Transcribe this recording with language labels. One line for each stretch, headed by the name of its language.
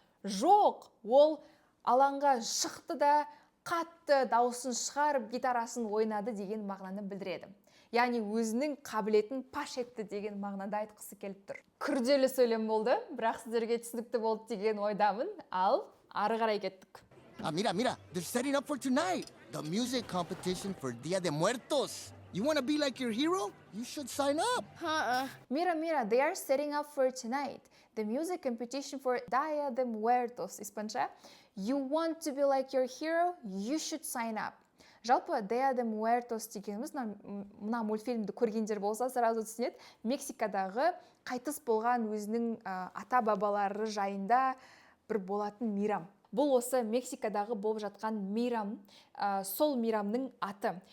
Kazakh: Жоқ, ол алаңға шықты да қатты дауысын шығарып гитарасын ойнады деген мағынаны білдіреді. Яғни өзінің қабілетін паш етті деген мағынада айтқысы келіп тұр. Күрделі сөйлем болды, бірақ сіздерге түсінікті болды деген ойдамын. Ал ары қарай кеттік.
English: Mira, they're setting up for tonight. The music competition for Dia de Muertos. You want to be like your hero? You should sign up. Mira, they are setting up for tonight. The music competition for Dia de Muertos.
Kazakh: Испанша.
English: You want to be like your hero? You should sign up.
Kazakh: Жалпы Dia de Muertos дегеніміз, мына мультфильмді көргендер болса, сразу түсінеді. Мексикадағы қайтыс болған өзінің ата-бабалары жайында бір болатын мейрам. Бұл осы Мексикадағы болып жатқан мейрам, сол мейрамның аты.